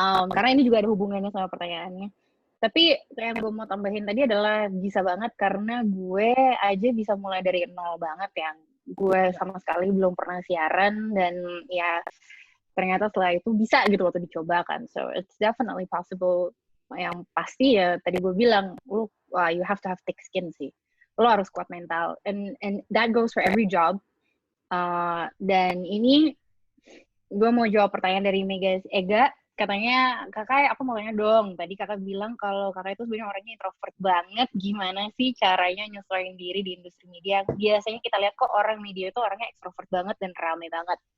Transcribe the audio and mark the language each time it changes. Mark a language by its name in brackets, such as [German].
[Indonesian] Karena ini juga ada hubungannya sama pertanyaannya. Tapi yang gue mau tambahin tadi adalah bisa banget, karena gue aja bisa mulai dari nol banget ya. Gue sama sekali belum pernah siaran, dan ya ternyata setelah itu bisa gitu waktu dicoba kan. [English] So it's definitely possible. [Indonesian] Yang pasti ya tadi gue bilang, [English] you have to have thick skin sih. [Indonesian] Lo harus kuat mental, [English] and that goes for every job. [Indonesian] Dan ini gue mau jawab pertanyaan dari Mega Ega. Katanya, kakak aku mau tanya dong, tadi kakak bilang kalau kakak itu sebenarnya orangnya introvert banget, gimana sih caranya nyesuaiin diri di industri media? Biasanya kita lihat kok orang media itu orangnya ekstrovert banget dan ramai banget.